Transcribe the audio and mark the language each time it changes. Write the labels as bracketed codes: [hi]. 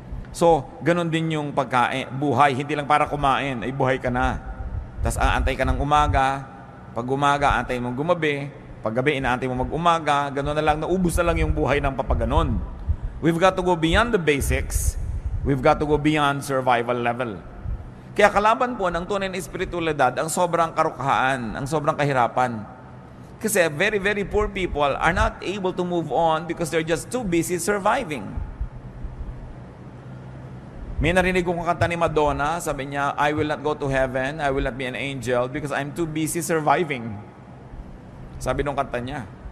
[tl] So, ganun din yung pagkain, buhay, hindi lang para kumain, ay buhay ka na. Tapos aantay ka ng umaga, pag umaga, antay mong gumabi, pag gabi, inaantay mo mag-umaga, ganun na lang, naubos na lang yung buhay ng papaganon. [en] We've got to go beyond the basics, we've got to go beyond survival level. [tl] Kaya kalaban po ng tunay na espiritualidad, ang sobrang karukhaan, ang sobrang kahirapan. [en] Kasi very, very poor people are not able to move on because they're just too busy surviving. [tl] May narinig kong kanta ni Madonna, sabi niya, [en] I will not go to heaven, I will not be an angel because I'm too busy surviving. [tl] Sabi nung kanta niya.